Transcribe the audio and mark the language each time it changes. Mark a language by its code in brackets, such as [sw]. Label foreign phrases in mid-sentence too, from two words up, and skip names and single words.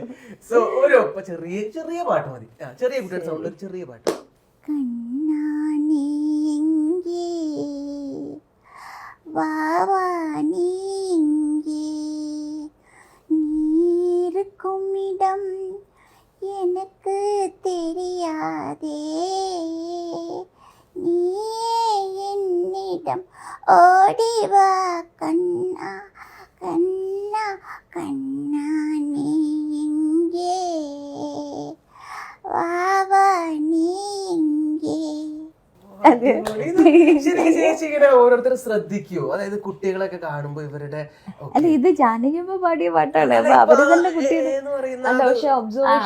[ml] സോ ഒരു ചെറിയ ചെറിയ പാട്ട് മതി, ചെറിയ കുട്ടിയുടെ സൗണ്ടിൽ ഒരു ചെറിയ പാട്ട്. [ta] നീർക്കുമിടം எனக்கு தெரியாதே, நீ என்னிடம் ஓடிவா கண்ணா கண்ணா கண்ணா, நீ எங்கே வாவா நீ எங்கே. [ml] ശരിക്കും ചേച്ചി ഇങ്ങനെ ഓരോരുത്തർ ശ്രദ്ധിക്കൂ, അതായത് കുട്ടികളൊക്കെ കാണുമ്പോ ഇവരുടെ അല്ല ഇത് ജാനകിയമ്മ പാടിയ പാട്ടാണ്. അപ്പൊ അവര് തന്നെ കുട്ടികളെ പക്ഷെ ഒബ്സർവേഷൻ